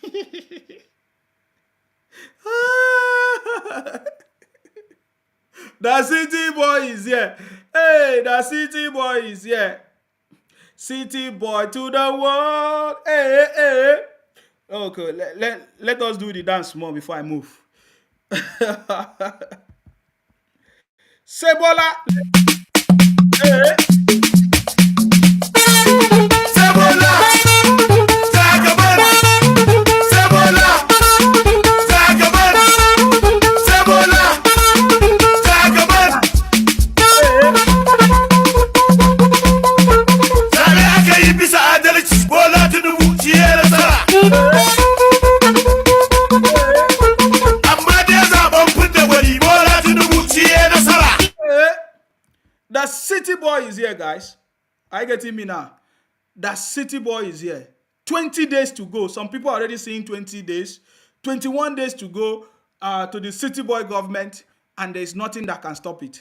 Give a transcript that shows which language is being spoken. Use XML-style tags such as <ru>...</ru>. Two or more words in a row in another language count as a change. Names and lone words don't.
<en>The city boy is here. Hey, the city boy is here. City boy to the world. Hey. Okay, let us do the dance more before I move. Sebola. Hey. Sebola. Jagaban. Sebola. Jagaban. Sebola. Jagaban.</en> <ha>Sare aka yi bisa adalci Bola Tinubu shi ya nasara. Amma dai zaben fidda gwani Bola Tinubu shi ya nasara.</ha> <en>The city boy is here, guys. Are you getting me now? The city boy is here. 20 days to go. Some people are already saying 20 days. 21 days to go to the city boy government, and there's nothing that can stop it.</en>